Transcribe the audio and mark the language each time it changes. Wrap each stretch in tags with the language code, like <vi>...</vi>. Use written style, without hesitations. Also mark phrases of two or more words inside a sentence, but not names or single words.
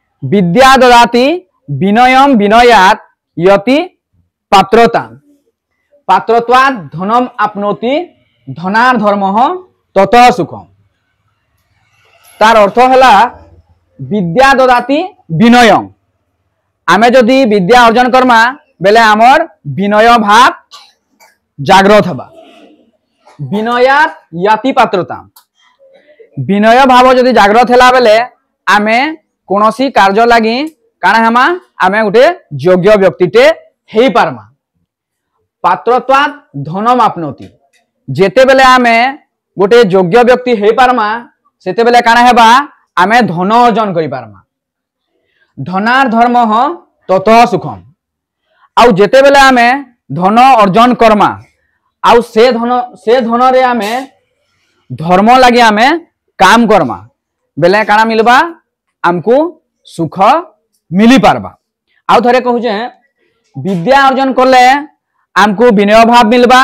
<sa>विद्या ददाति विनयम विनयात यति पात्रता पात्रत्वात् धनम आपनोति धनार धर्मः ततः सुखम।</sa> <spv>ତାର ଅର୍ଥ ହେ</spv> <sa>विद्या ददाति विनयम।</sa> <spv>ଆମେ ଯଦି ବିଦ୍ୟା ଅର୍ଜନ କରମା ବେଲେ ଆମର ବିନୟ ଭାବ ଜାଗ୍ରତ ହବା।</spv> <sa>विनयात याति पात्रता</sa> <spv>ବିନୟ ଭାବ ଯଦି ଜାଗ୍ରତ ହେଲା ବେଲେ ଆମେ କୋନସି କାର୍ଯ୍ୟ ଲାଗି କାନା ହେମା ଆମେ ଗୁଟେ ଯୋଗ୍ୟ ବ୍ୟକ୍ତିଟେ ହେଇ ପାରମା।</spv> <sa>पात्रत्वात् धनम आपनोति</sa> <spv>ଜେତେ ବେଲେ ଆମେ ଗୋଟେ ଯୋଗ୍ୟ ବ୍ୟକ୍ତି ହେଇ ପାରମା ସେତେ ବେଲେ କାନା ହେବା ଆମେ ଧନ ଅର୍ଜନ କରି ପାରମା।</spv> <sa>धनार धर्मः ततः सुखम।</sa> <spv>ଆଉ ଜେତେ ବେଲେ ଆମେ ଧନ ଅର୍ଜନ କରମା ଆଉ ସେ ଧନ ରେ ଆମେ ଧର୍ମ ଲାଗି ଆମେ କାମ କରମା ବେଲେ କାନା ମିଲବା ହମକୁ ସୁଖ ମିଲି ପାରବା। ଆଉ ଥରେ କହୁଛେ ବିଦ୍ୟା ଅର୍ଜନ କରଲେ ହମକୁ ବିନୟ ଭାବ ମିଲବା।</spv>